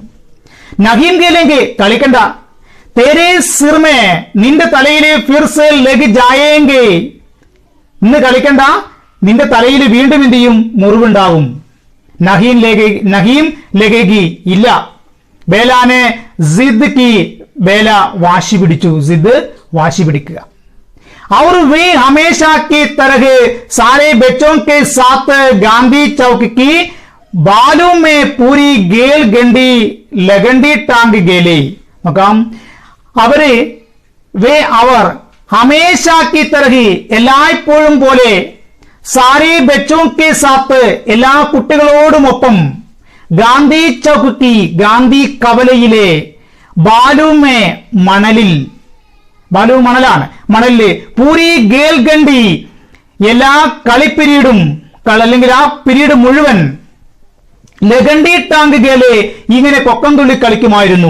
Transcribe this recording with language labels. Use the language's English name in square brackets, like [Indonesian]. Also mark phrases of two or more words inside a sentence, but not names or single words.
[Hindi] नहीं गेलेंगे, [Malayalam] കളിക്കണ്ട, [Hindi] तेरे सिर में, [Malayalam] നിന്റെ തലയില് [Hindi] फिर से लग जाएंगे, [Malayalam] ഇന്ന് കളിക്കണ്ട, നിന്റെ തലയിൽ വീണ്ടും എന്ത് ചെയ്യും, മുറിവുണ്ടാവും. [Hindi] नहीं लगेगी, ഇല്ല. बेला ने जिद की, [Malayalam] ബേല വാശി പിടിച്ചു, ജിദ് വാശി പിടിക്കുക. [Hindi] और वे हमेशा की तरह सारे बच्चों के साथ गांधी चौक की बालू में पूरी गेल गंडी लगंडी टांग गेले, [Malayalam] നോക്കാം, അവര് അവർ [Hindi] हमेशा की तरह, [Malayalam] എല്ലായ്പ്പോഴും പോലെ, [Hindi] सारे बच्चों के साथ, [Malayalam] എല്ലാ കുട്ടികളോടുമൊപ്പം, [Hindi] गांधी चौक की, [Malayalam] ഗാന്ധി കവലയിലെ, ബാലുമേ മണലിൽ, ബാലു മണലാണ്, മണലില്, [Hindi] पूरी गेल गंडी, [Malayalam] എല്ലാ കളിപ്പിരീഡും, അല്ലെങ്കിൽ ആ പിരീഡ് മുഴുവൻ, [Hindi] लगंडी टांग गेले, [Malayalam] ഇങ്ങനെ കൊക്കം തുള്ളി കളിക്കുമായിരുന്നു.